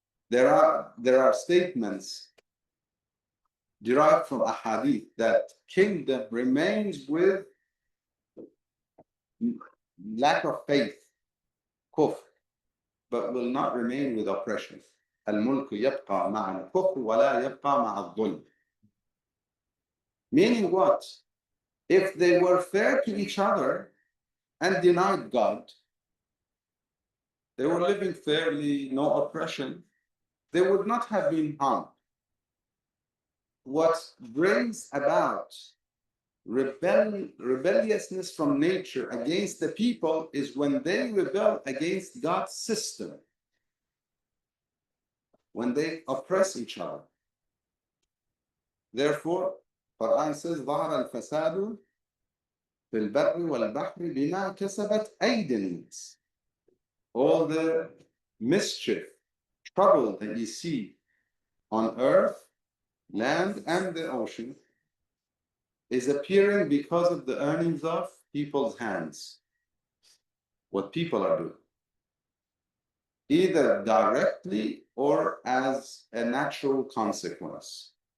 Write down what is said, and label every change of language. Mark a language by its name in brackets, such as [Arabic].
[English] There are statements derived from a hadith that kingdom remains with lack of faith, kufr, but will not remain with oppression. [Arabic] الملك يبقى مع الكفر ولا يبقى مع الظلم. [English] Meaning what? If they were fair to each other and denied God, they were living fairly, no oppression, they would not have been harmed. What brings about rebelliousness from nature against the people is when they rebel against God's system, when they oppress each other. Therefore, Quran says, [Arabic] ظهر الفساد في البر والبحر بما كسبت أيدي الناس. [English] All the mischief, trouble that you see on earth, land, and the ocean is appearing because of the earnings of people's hands. What people are doing, either directly or as a natural consequence.